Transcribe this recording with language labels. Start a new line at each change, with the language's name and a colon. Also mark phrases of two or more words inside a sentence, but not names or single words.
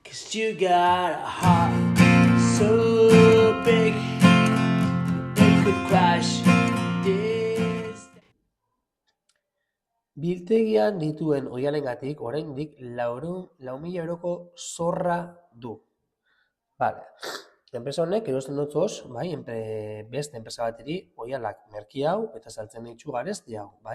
English: 'Cause you got a heart so big it could crash this.
Basque: Biltegian dituen oihalengatik oraindik 4.000 euroko zorra du. Vale. Enpresa honek erosten dutzoz, bai, beste enpresa bateri oihalak merki hau eta saltzen ditu garesti hau, bai?